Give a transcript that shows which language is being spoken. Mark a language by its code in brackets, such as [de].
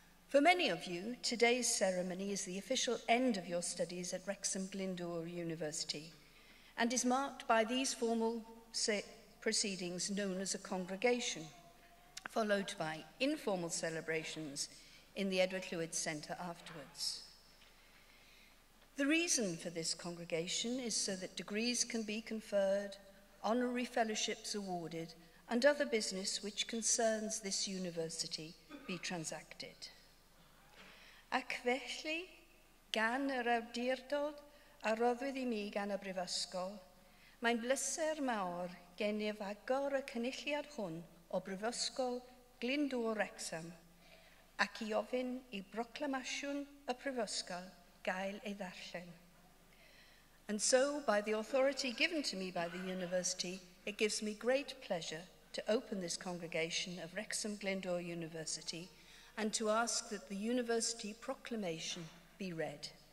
[en] For many of you, today's ceremony is the official end of your studies at Wrexham Glyndwr University and is marked by these formal proceedings known as a congregation, followed by informal celebrations in the Edward Llwyd Centre afterwards. The reason for this congregation is so that degrees can be conferred, honorary fellowships awarded, and other business which concerns this university be transacted. [cy] Ac felly, gan yr awdurdod a roddwyd I mi gan y Brifysgol, mae'n bleser mawr gennyf agor y cynulliad hwn o Brifysgol Glyndwr Wrecsam ac I ofyn I broclamasiwn y Prifysgol gael ei ddarllen. [en] And so, by the authority given to me by the university, it gives me great pleasure to open this congregation of Wrexham Glyndwr University and to ask that the university proclamation be read.